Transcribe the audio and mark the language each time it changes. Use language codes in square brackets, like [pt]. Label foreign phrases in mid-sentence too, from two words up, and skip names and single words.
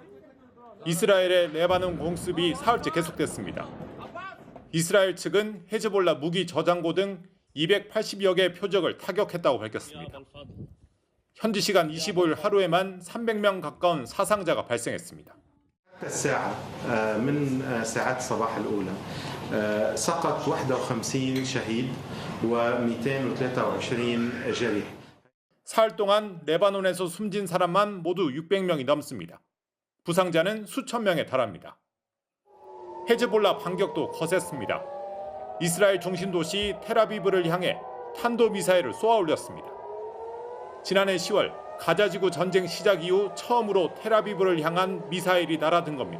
[ko] 이스라엘의 레바논 공습이 사흘째 계속됐습니다. 이스라엘 측은 헤즈볼라 무기 저장고 등 280여 개의 표적을 타격했다고 밝혔습니다. 현지 시간 25일 하루에만 300명 가까운 사상자가 발생했습니다. [ar] الساعة من ساعات الصباح الأولى سقط 51 شهيد و223 جريح. [ko] 사흘 동안 레바논에서 숨진 사람만 모두 600명이 넘습니다. 부상자는 수천 명에 달합니다. 헤즈볼라 반격도 거셌습니다. 이스라엘 중심 도시 텔아비브를 향해 탄도미사일을 쏘아 올렸습니다. 지난해 10월 가자지구 전쟁 시작 이후 처음으로 텔아비브를 향한 미사일이 날아든 겁니다.